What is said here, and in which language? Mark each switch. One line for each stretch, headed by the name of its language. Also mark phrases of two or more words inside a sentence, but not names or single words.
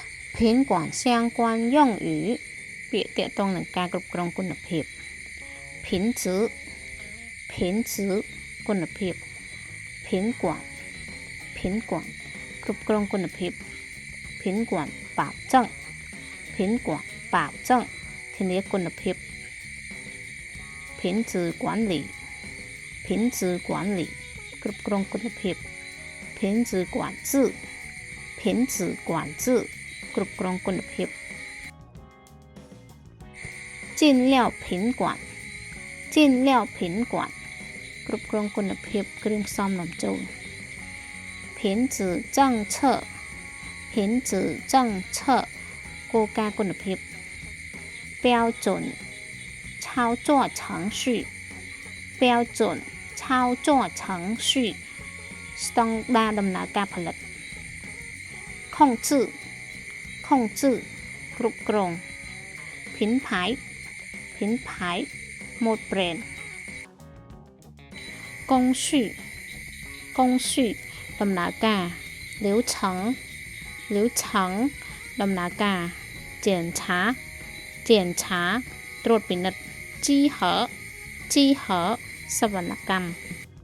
Chinese: 品管相关用语
Khmer: ពាក្យទាក់ទងនឹងការគ្រប់គ្រងគុណភាព品质 គុណភាព品管គ្រប់គ្រងគុណភាព
Chinese: 品管保证
Khmer: ធានាគុណភាព
Chinese: 品质管理
Khmer: គ្រប់គ្រងគុណភាព
Chinese: 品质管制
Khmer: គ្រប់គ្រងគុណភាព
Chinese: 进料品管
Khmer: គ្រប់គ្រងគុណភាពគ្រឿងផ្សំនាំចូល
Chinese: 品质政策
Khmer: គោលការណ៍គុណភាព
Chinese: 标准操作程序
Khmer: ស្តង់ដារដំណើរការផលិត控制 គ្រប់គ្រង品牌ម៉ូតប្រេន工序ដំណើរការ流程ដំណើរការ检查ត្រួតពិនិត្យជីហសវនកម្ម